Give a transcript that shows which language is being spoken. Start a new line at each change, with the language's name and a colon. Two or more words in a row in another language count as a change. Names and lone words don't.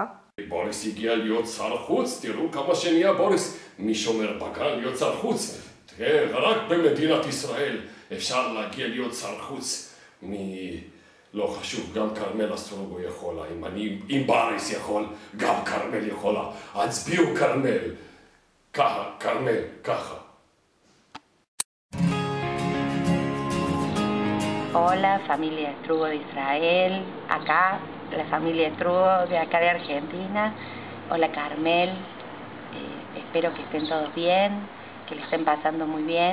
Hebrew: בוריס הגיע להיות שר חוץ, תראו כמה שנהיה בוריס משומר בגן להיות שר חוץ. תראה, רק במדינת ישראל אפשר להגיע להיות שר חוץ. לא חשוב, גם כרמל סטרוגו יכולה. אם בוריס יכול, גם כרמל יכולה. הצביעו כרמל. ככה, כרמל, ככה.
Spanish: Hola, familia Strugo de Israel, acá, la familia Strugo de acá de Argentina. Hola Carmel, espero que estén todos bien, que le estén pasando muy bien.